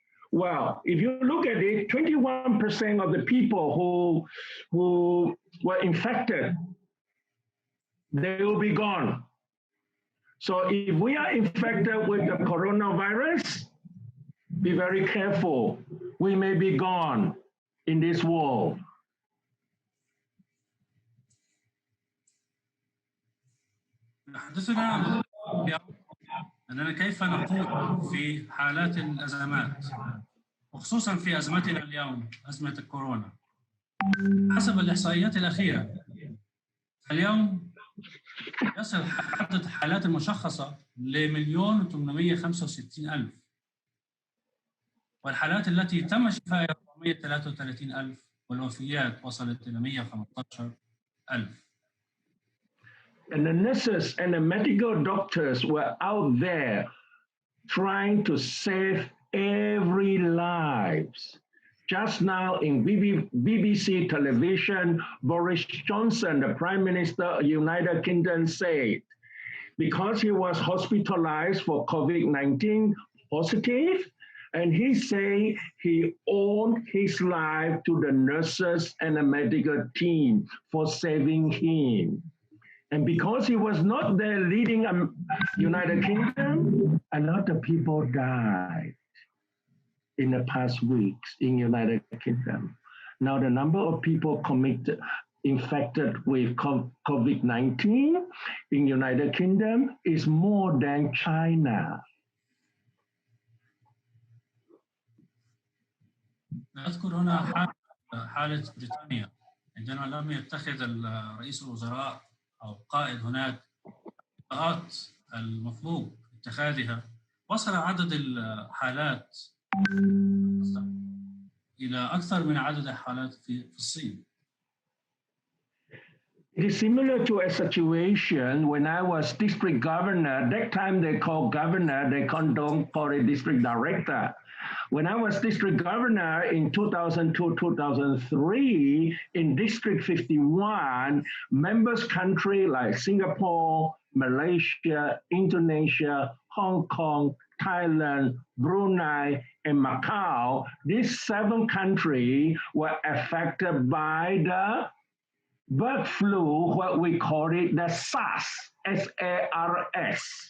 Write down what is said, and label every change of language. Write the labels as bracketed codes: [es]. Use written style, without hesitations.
[en] Well, if you look at it, 21% of the people who were infected, they will be gone. So if we are infected with the coronavirus, be very careful. We may be gone in this world. [ar] حدثنا أننا كيف نقود في حالات الأزمات، وخصوصا في أزمتنا اليوم، أزمة الكورونا. حسب الإحصائيات الأخيرة اليوم يصل عدد الحالات المشخصة ل1,865,000، والحالات التي تم شفائها 433,000 والوفيات وصلت إلى 115,000. [en] And the nurses and the medical doctors were out there trying to save every lives. Just now in BBC television, Boris Johnson, the Prime Minister of the United Kingdom, said because he was hospitalized for COVID-19 positive, and he said he owed his life to the nurses and the medical team for saving him. And because he was not there leading United Kingdom, a lot of people died in the past weeks in United Kingdom. Now the number of people infected with COVID-19 in United Kingdom is more than China. [ar] أذكر هنا حالة بريطانيا عندما لم يتخذ رئيس الوزراء أو قائد هناك الإجراءات المطلوب اتخاذها، وصل عدد الحالات إلى أكثر من عدد الحالات في الصين. [en] It is similar to a situation when I was district governor. That time they call governor, they don't call it district director. When I was district governor in 2002-2003, in District 51, members countries like Singapore, Malaysia, Indonesia, Hong Kong, Thailand, Brunei, and Macau, these 7 countries were affected by the bird flu, what we call it, the SARS, S-A-R-S.